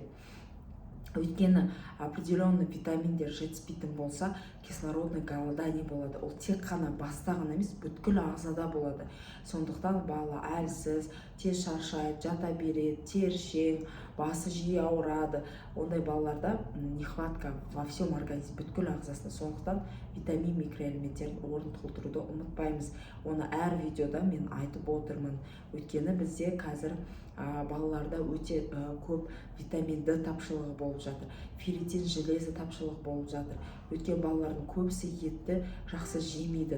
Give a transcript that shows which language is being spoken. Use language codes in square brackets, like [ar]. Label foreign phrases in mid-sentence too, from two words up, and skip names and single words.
[kk] Өйткені определенный витаминдер жетіспейтін болса, [ru] кислородный голодание [kk] болады. Ол тек қана баста ғана емес, бүткіл ағзада болады. Сондықтан бала әлсіз, тез шаршайды, жата береді, тершең, басы жиі ауырады. Ондай балаларда [ru] нехватка во всем организме, [kk] бүткіл ағзасында. Сондықтан витамин, микроэлементтердің орнын толтыруды ұмытпаймыз. Оны әр видеода мен айтып отырмын. Өйткені бізде қазір балаларда өте көп витамин D тапшылығы болып жатыр. Ферритин, железо тапшылығы болып жатыр. Өйткені балалардың көбісі етті жақсы жемейді.